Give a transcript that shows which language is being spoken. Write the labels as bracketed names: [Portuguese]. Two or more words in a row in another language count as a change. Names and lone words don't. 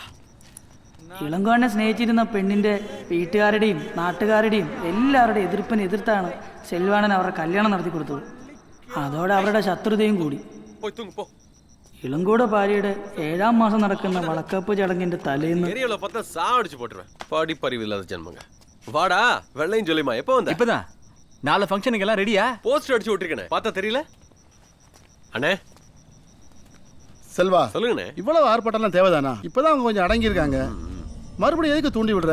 [Malayalam] ഇളങ്കോനെ സ്നേഹിച്ചിരുന്ന പെണ്ണിന്റെ വീട്ടുകാരുടെയും നാട്ടുകാരുടെയും എല്ലാവരുടെയും എതിർപ്പിനെ എതിർത്താണ് സെൽവാണൻ അവരുടെ കല്യാണം നടത്തി കൊടുത്തത്. അതോടെ അവരുടെ ശത്രുതയും കൂടി. ഇളങ്കോടെ ഭാര്യയുടെ 7-ാം മാസം നടക്കുന്ന വളക്കപ്പ് ചടങ്ങിന്റെ തലേന്ന് [Tamil] வாடா வெள்ளையும் சொல்லிமா எப்போ வந்த? இப்பதான் 4 ஃபங்க்ஷனுக்கு எல்லாம் ரெடியா? போஸ்டர் அடிச்சு விட்டுருக்கனே, பார்த்தா தெரியல? அண்ணே செல்வா, சொல்லுங்கண்ணே. இவ்வளவு ஆர்ப்பாட்டம்லாம் தேவைதானா? இப்பதான் அவங்க கொஞ்சம் அடங்கி இருக்காங்க, மறுபடியும் எதுக்கு தூண்டி விடுற?